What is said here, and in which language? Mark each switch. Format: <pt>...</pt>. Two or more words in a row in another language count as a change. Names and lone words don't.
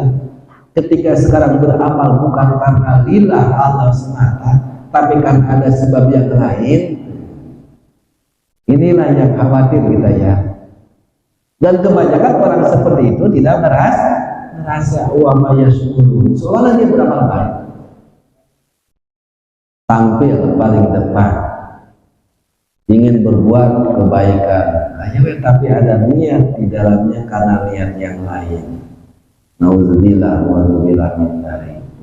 <id>Ketika sekarang beramal bukan karena lillah Allah semata, tapi kan ada sebab yang lain. Inilah yang khawatir kita ya. Dan kebanyakan orang seperti itu tidak merasa</id> <ar>وما يشكرون,</ar> <id>seolah dia beramal baik, tampil paling depan, ingin berbuat kebaikan, tapi ada niat di dalamnya karena niat yang lain.</id> <ar>نعوذ بالله ونبالله من ذلك.</ar>